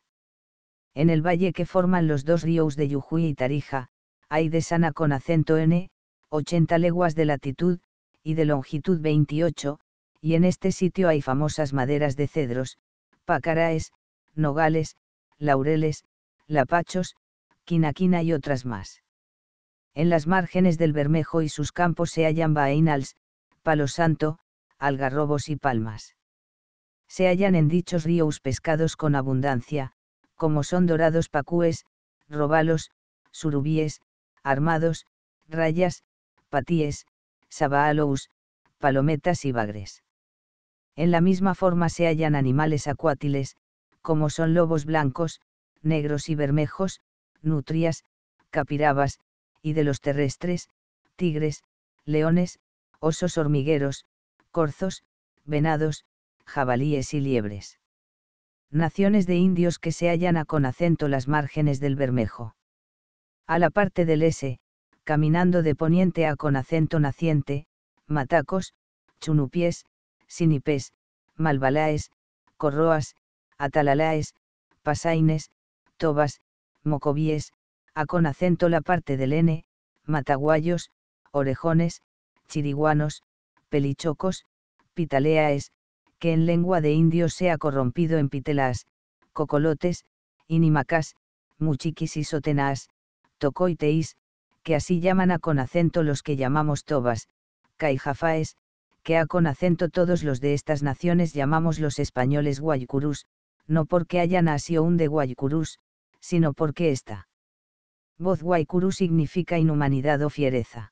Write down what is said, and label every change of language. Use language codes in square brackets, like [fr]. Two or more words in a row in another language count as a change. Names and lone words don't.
[es] En el valle que forman los dos ríos de Yujuy y Tarija, hay de Sana con acento N, 80 leguas de latitud, y de longitud 28, y en este sitio hay famosas maderas de cedros, pacaraes, nogales, laureles, lapachos, quinaquina y otras más. En las márgenes del Bermejo y sus campos se hallan baeinals, palo santo, algarrobos y palmas. Se hallan en dichos ríos pescados con abundancia, como son dorados pacúes, robalos, surubíes, armados, rayas, patíes, sabahalous, palometas y bagres. En la misma forma se hallan animales acuátiles, como son lobos blancos, negros y bermejos, nutrias, capirabas, y de los terrestres, tigres, leones, osos hormigueros, corzos, venados, jabalíes y liebres. Naciones de indios que se hallan a con acento las márgenes del Bermejo. A la parte del S, caminando de poniente a con acento naciente, matacos, chunupies, sinipes, malbalaes, corroas, atalalaes, pasaines, tobas, mocovíes, a con acento la parte del N, mataguayos, orejones, chiriguanos, pelichocos, pitaleaes, que en lengua de indios se ha corrompido en pitelas, cocolotes, inimacas, muchiquis y sotenas, tocoiteis, que así llaman a con acento los que llamamos tobas, caijafaes, que a con acento todos los de estas naciones llamamos los españoles guaycurús, no porque haya nacido un de guaycurús, sino porque esta voz guaycurú significa inhumanidad o fiereza.